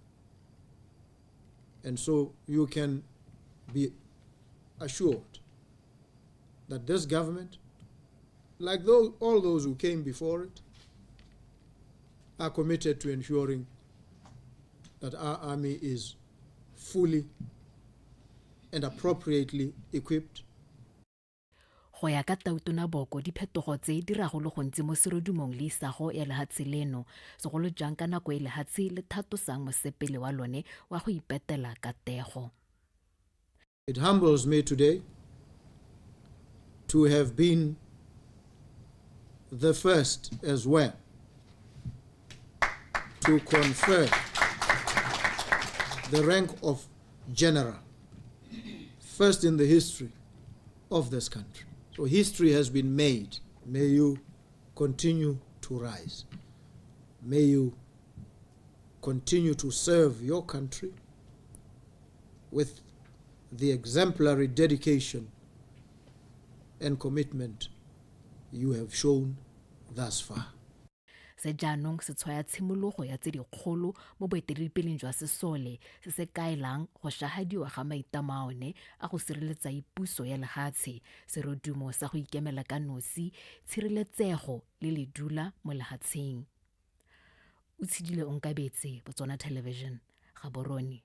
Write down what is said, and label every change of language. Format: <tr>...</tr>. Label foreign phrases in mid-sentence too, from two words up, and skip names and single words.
<en>And so you can be assured that this government, like all those who came before it, are committed to ensuring that our army is fully and appropriately equipped.</en> <tn>Go ya ka Tautona Boko diphetogo tse di ragolo go ntse mo serodumong le isago ya lehatshe leno segolo jang ka nako e lehatshe le thatosang mosepele wa lone wa go ipetela ka tego.</tn> <en>It humbles me today to have been the first as well to confer the rank of general, first in the history of this country. So history has been made. May you continue to rise. May you continue to serve your country with the exemplary dedication and commitment you have shown thus far.</en> <tn>Se jaanong se tshwaya tshimologo ya tse dikgolo mo boeteledipeleng jwa sesole se se kaelang go shahadiwa ga maitamo a one a go sireletsa ipuso ya lehatshe serodumo sa go ikemela ka nosi tshireletsego le ledula mo lehatsheng Utshidile onkabetse Botswana Television Gaborone</tn>